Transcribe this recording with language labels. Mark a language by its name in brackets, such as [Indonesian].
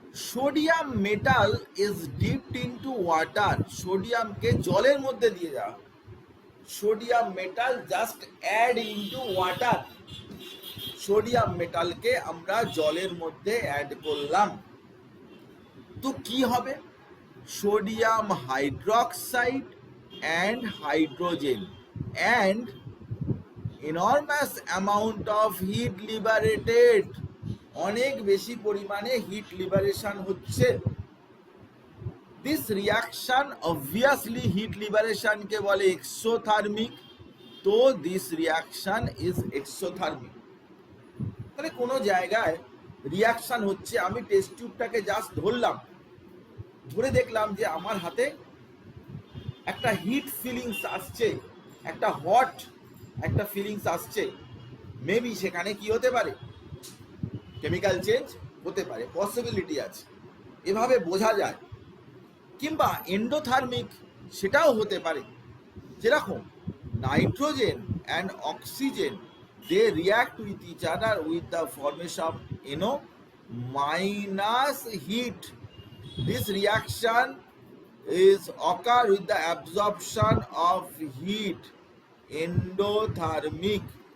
[English] sodium metal is dipped into water, [Bangla] সোডিয়ামকে জলের মধ্যে দিয়ে দেওয়া, [English] sodium metal just add into water, [Bangla] sodium মেটালকে আমরা জলের মধ্যে অ্যাড করলাম। তো কি হবে [English] sodium hydroxide and hydrogen, and enormous amount of heat liberated, [Bangla] অনেক বেশি পরিমাণে হিট লিবারেশন হচ্ছে। [English] this reaction obviously [Bangla] হিট লিবারেশনকে বলে এক্সোথার্মিক, তো [English] This reaction is exothermic. [Bangla] তাহলে কোনো জায়গায় রিয়াকশন হচ্ছে, আমি টেস্ট টিউবটাকে জাস্ট ধরলাম, ধরে দেখলাম যে আমার হাতে একটা হিট ফিলিংস আসছে, একটা হট একটা ফিলিংস আসছে, মেবি সেখানে কি হতে পারে, কেমিক্যাল চেঞ্জ হতে পারে, পসিবিলিটি আছে, এভাবে বোঝা যায়। কিংবা এন্ডোথার্মিক, সেটাও হতে পারে, যেরকম [English] Nitrogen and oxygen they react with each other with the formation of NO minus heat. This reaction is occur with the absorption of heat, endothermic.